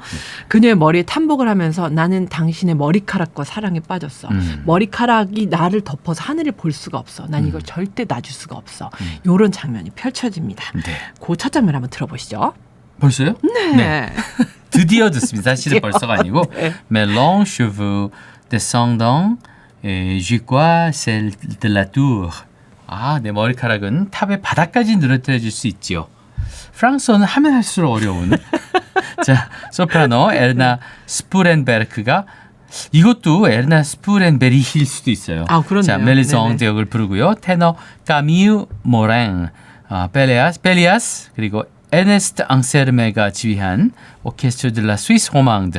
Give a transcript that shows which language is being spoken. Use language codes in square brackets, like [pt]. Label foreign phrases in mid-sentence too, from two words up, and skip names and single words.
[ko] 그녀의 머리에 탄복을 하면서 나는 당신의 머리카락과 사랑에 빠졌어. 머리카락이 나를 덮어서 하늘을 볼 수가 없어. 난 이걸 절대 놔줄 수가 없어. 이런 장면이 펼쳐집니다. 네. 그 첫 장면 한번 들어보시죠. 벌써요? 네. 드디어 듣습니다. 사실은 벌써가 아니고 네. [fr] Mes longs cheveux descendant, je crois celle de la tour. [ko] 내 머리카락은 탑의 바닥까지 늘어뜨려질 수 있지요. 프랑스어는 하면 할수록 어려운. 자, 소프라노 에르나 스푸렌베르크가 이것도 에르나 스푸렌베리힐 수도 있어요. 그렇네요. 자, 멜리송 대역을 부르고요. 테너 까미유 모랭, 벨리아스 그리고 에네스트 앙세르메가 지휘한 오케스트라 드 라 스위스 로망드.